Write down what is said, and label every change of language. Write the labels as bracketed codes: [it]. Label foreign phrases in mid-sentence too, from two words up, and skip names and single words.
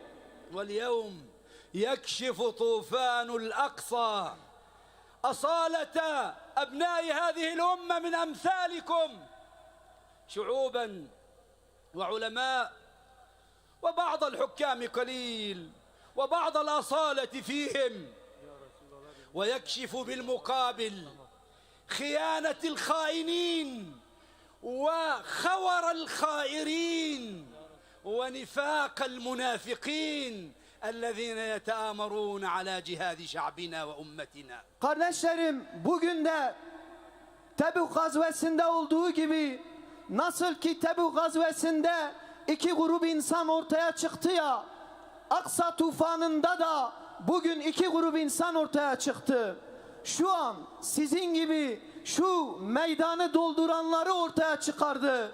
[ar] وَالْيَوْمْ يَكْشِفُ طُوفَانُ الْأَقْصَى أصالة أبناء هذه الأمة من أمثالكم شعوبا وعلماء وبعض الحكام قليل وبعض الأصالة فيهم ويكشف بالمقابل خيانة الخائنين وخور الخائرين ونفاق المنافقين الذين يتآمرون على جهاد شعبنا وأمتنا. [tr] Kardeşlerim, bugün de Tebük gazvesinde olduğu gibi nasıl ki Tebük gazvesinde iki grup insan ortaya çıktı ya, Aksa tufanında da bugün iki grup insan ortaya çıktı. Şu an sizin gibi şu meydanı dolduranları ortaya çıkardı.